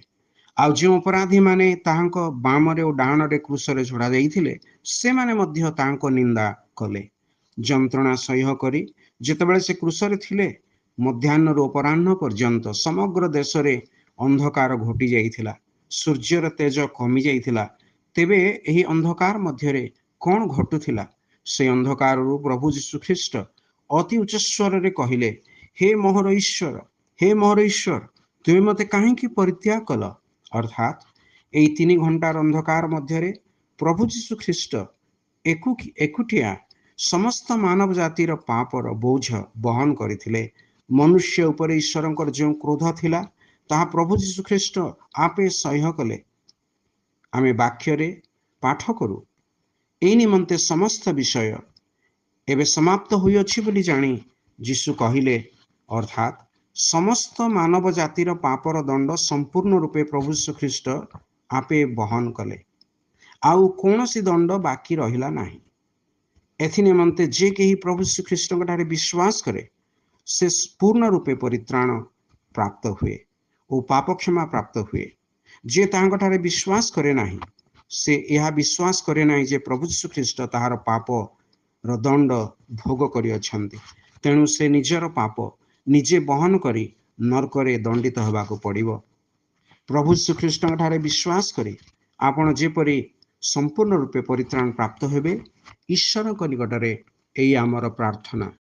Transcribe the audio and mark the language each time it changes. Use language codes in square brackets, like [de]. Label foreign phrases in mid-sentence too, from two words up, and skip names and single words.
[or] ଆଉ ଯୋ ଅପରାଧୀ ମାନେ ତାଙ୍କୁ ବାମରେ ଔର ଡାହାଣରେ କ୍ରୁଶରେ ଚଢ଼ା ଯାଇଥିଲେ ସେ ମାନେ ମଧ୍ୟ ତାଙ୍କୁ ନିନ୍ଦା କଲେ। ଯନ୍ତ୍ରଣା ସହ୍ୟ କରି ଯେତେବେଳେ ସେ କ୍ରୁଶରେ ଥିଲେ ମଧ୍ୟାହ୍ନ ରୁ ଅପରାହ୍ନ ପର୍ଯ୍ୟନ୍ତ ସମଗ୍ର ଦେଶ ରେ ଅନ୍ଧକାର ଘୋଟି ଯାଇଥିଲା। ସୂର୍ଯ୍ୟର ତେଜ କମି ଯାଇଥିଲା। ତେବେ ଏହି ଅନ୍ଧକାର ମଧ୍ୟରେ କଣ ଘଟୁଥିଲା? ସେ ଅନ୍ଧକାର ପ୍ରଭୁ ଯୀଶୁ ଖ୍ରୀଷ୍ଟ ଅତି ଉଚ୍ଚ ସ୍ୱର ରେ କହିଲେ, ହେ ମୋହର ଈଶ୍ୱର, ହେ ମୋହର ଈଶ୍ୱର, ତୁମେ ମତେ କାହିଁକି ପରିତ୍ୟାଗ କଲ? ଅର୍ଥାତ ଏହି 3 ଘଣ୍ଟାର ଅନ୍ଧକାର ମଧ୍ୟରେ ପ୍ରଭୁ ଯୀଶୁ ଖ୍ରୀଷ୍ଟ ଏକୁଟିଆ ସମସ୍ତ ମାନବ ଜାତିର ପାପର ବୋଝ ବହନ କରୁଥିଲେ। ମନୁଷ୍ୟ ଉପର ଈଶ୍ୱରଙ୍କର ଯୋ କ୍ରୋଧ ଥିଲା ତାହା ପ୍ରଭୁ ଯୀଶୁ ଖ୍ରୀଷ୍ଟ ଆପେ ସହ୍ୟ କଲେ। ଆମେ ବାକ୍ୟ ରେ ପାଠ କରୁ। ଏହି ନିମନ୍ତେ ସମସ୍ତ ବିଷୟ ଏବେ ସମାପ୍ତ ହୋଇ ଅଛି ବୋଲି ଜାଣି ଯୀଶୁ କହିଲେ, ଅର୍ଥାତ ସମସ୍ତ ମାନବ ଜାତିର ପାପର ଦଣ୍ଡ ସମ୍ପୂର୍ଣ୍ଣ ରୂପେ ପ୍ରଭୁ ଯୀଶୁ ଖ୍ରୀଷ୍ଟ ଆପେ ବହନ କଲେ। ଆଉ କୌଣସି ଦଣ୍ଡ ବାକି ରହିଲା ନାହିଁ। ଏଥି ନିମନ୍ତେ ଯେ କେହି ପ୍ରଭୁ ଯୀଶୁ ଖ୍ରୀଷ୍ଟ ଠାରେ ବିଶ୍ୱାସ କରେ ସେ ପୂର୍ଣ୍ଣ ରୂପେ ପରିତ୍ରାଣ ପ୍ରାପ୍ତ ହୁଏ ଔର ପାପ କ୍ଷମା ପ୍ରାପ୍ତ ହୁଏ। ଯେ ତାଙ୍କୁ ଠାରେ ବିଶ୍ୱାସ କରେ ନାହିଁ ସେ ଯହ ବିଶ୍ୱାସ କରେ ନାହିଁ ଯେ ପ୍ରଭୁ ଯୀଶୁ ଖ୍ରୀଷ୍ଟ ତାହାର ପାପ ରୁ ଦଣ୍ଡ ଭୋଗ କରି ଅଛନ୍ତି। ତେଣୁ ସେ ନିଜର ପାପ ନିଜେ ବହନ କରି ନର୍କରେ ଦଣ୍ଡିତ ହେବାକୁ ପଡ଼ିବ। ପ୍ରଭୁ ଯୀଶୁ ଖ୍ରୀଷ୍ଟ ଠାରେ ବିଶ୍ୱାସ କରି ଆପଣ ଯେପରି ସମ୍ପୂର୍ଣ୍ଣ ରୂପେ ପରିତ୍ରାଣ ପ୍ରାପ୍ତ ହେବେ ଈଶ୍ୱର ନିକଟରେ ଏହି ଆମର ପ୍ରାର୍ଥନା।